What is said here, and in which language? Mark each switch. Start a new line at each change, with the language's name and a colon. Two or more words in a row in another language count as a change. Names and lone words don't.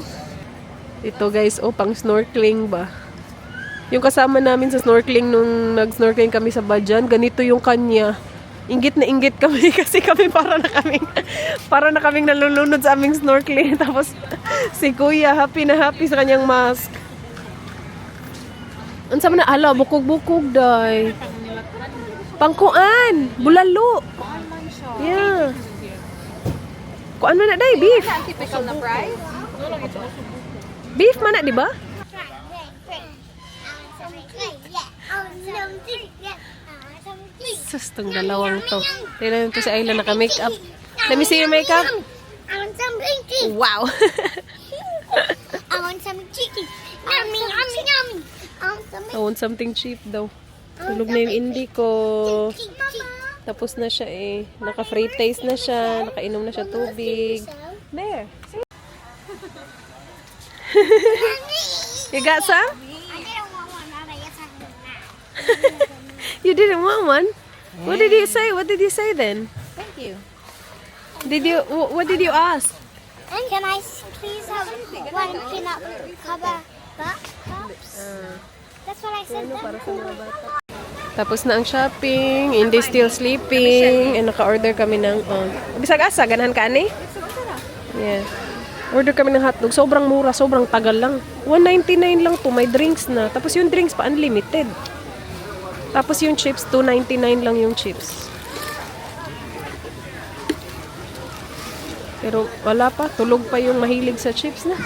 Filipino: Ito guys, oh, pang snorkeling ba? Yung kasama namin sa snorkeling nung nag-snorkeling kami sa Bajan, ganito yung kanya. Inggit na inggit kami kasi kami para na kaming nalulunod sa aming snorkeling. Tapos si Kuya happy na happy sa kanyang mask.
Cebuano: Unsa man na ala bukog-bukog day. Pangkuan, bulalo. Yeah. Kuan man na day, beef.
English: Typical na price?
Cebuano: Beef man na, di ba?
Filipino: Sus, tong dalawang to. Tignan to si Ayla naka-makeup.
English: Let me see your makeup. I want some chicken. Wow. I want some chicken. Yummy, yummy, yummy. I want something cheap daw.
Filipino: Tulog na yung Indy ko. Tapos na siya eh. Naka-free taste na siya. Nakainom na siya tubig.
English: There. You got some? I didn't want one. Yes, I did. You didn't want one? What did you say? What did you say then? Thank you. What did you ask? And can I please have one peanut cover cups? That's what I said.
Filipino: Tapos na ang shopping,
English: Indy still sleeping,
Filipino: and naka-order kami ng,
Cebuano: bisag asa, ganahan ka, ani?
English: Yeah.
Filipino: Order kami ng hotdog, sobrang mura, sobrang tagal lang. 199 lang to, may drinks na. Tapos yung drinks pa, unlimited. Tapos yung chips, 299 lang yung chips. Pero wala pa, tulog pa yung mahilig sa chips na.